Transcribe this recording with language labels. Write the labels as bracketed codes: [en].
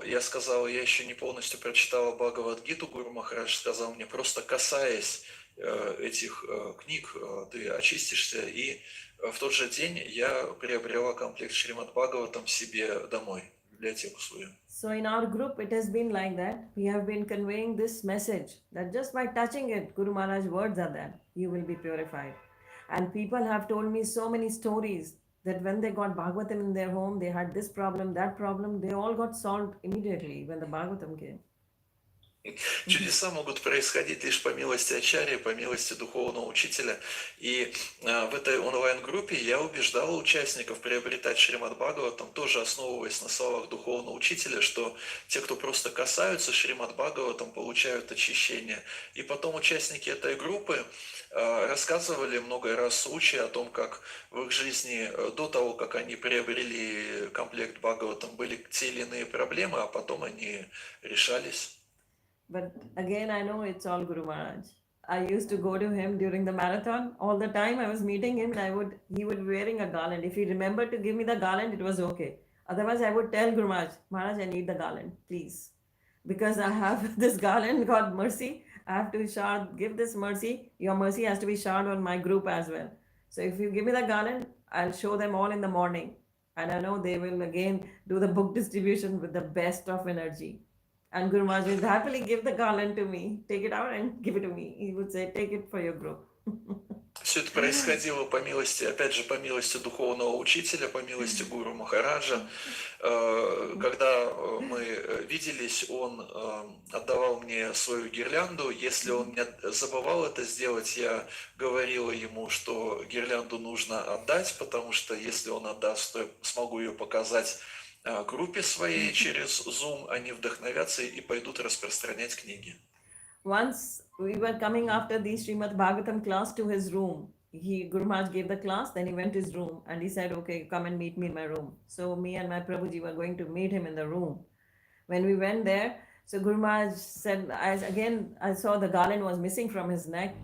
[ru] Я сказал, я еще не полностью прочитала Бхагавад-гиту. Гуру Махарадж сказал мне, просто касаясь этих книг, ты очистишься. И в тот же день я приобрела комплект Шримад Бхагаватам себе домой, библиотеку свою. [en] So in our group, it has been like that. We have been conveying this message that just by touching it, Guru Maharaj's words are that you will be purified. And people have told me so many stories that when they got Bhagavatam in their home, they had this problem, that problem. They all got solved immediately when the Bhagavatam came. [ru] Чудеса могут происходить лишь по милости Ачарьи, по милости духовного учителя. И в этой онлайн-группе я убеждал участников приобретать Шримад Бхагаватам, тоже основываясь на словах духовного учителя, что те, кто просто касаются Шримад Бхагаватам, получают очищение. И потом участники этой группы рассказывали много раз случаи о том, как в их жизни до того, как они приобрели комплект Бхагаватам, были те или иные проблемы, а потом они решались. [en] But again, I know it's all Guru Maharaj. I used to go to him during the marathon. All the time I was meeting him, he would be wearing a garland. If he remembered to give me the garland, it was okay. Otherwise, I would tell Guru Maharaj, Maharaj, I need the garland, please. Because I have this garland, God mercy. I have to give this mercy. Your mercy has to be showered on my group as well. So if you give me the garland, I'll show them all in the morning. And I know they will again do the book distribution with the best of energy. And Guru Maharaj would happily give the garland to me. Take it out and give it to me. He would say, take it for your group. [ru] Все это происходило по милости, опять же, по милости духовного учителя, по милости Гуру Махараджа. Когда мы виделись, он отдавал мне свою гирлянду. Если он не забывал это сделать, я говорила ему, что гирлянду нужно отдать, потому что если он отдаст, то я смогу ее показать группе своей через Zoom, они вдохновятся и пойдут распространять книги. [en] Once we were coming after the Srimad Bhagavatam class to his room. Guru Maharaj gave the class, then he went to his room and he said, okay, come and meet me in my room. So me and my Prabhuji were going to meet him in the room. When we went there, so Guru Maharaj said, I saw the garland was missing from his neck.